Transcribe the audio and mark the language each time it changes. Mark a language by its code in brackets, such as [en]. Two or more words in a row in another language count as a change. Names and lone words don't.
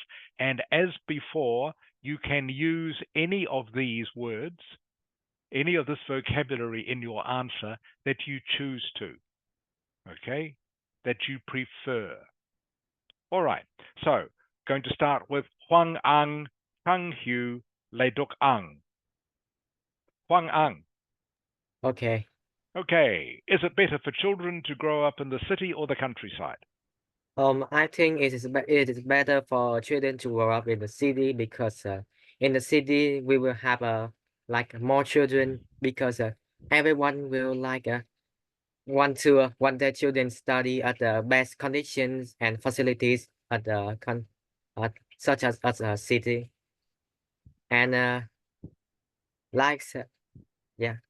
[en] And as before, you can use any of these words, any of this vocabulary in your answer that you choose to, okay, that you prefer. All right, so going to start with Huang Ang, Chang Hu, Le Duc Ang. Huang Ang. Okay. Okay, is it better for children to grow up in the city or the countryside? I think it is better for children to grow up in the city because in the city we will have like more children because everyone will like want their children study at the best conditions and facilities at the such as a city and like yeah.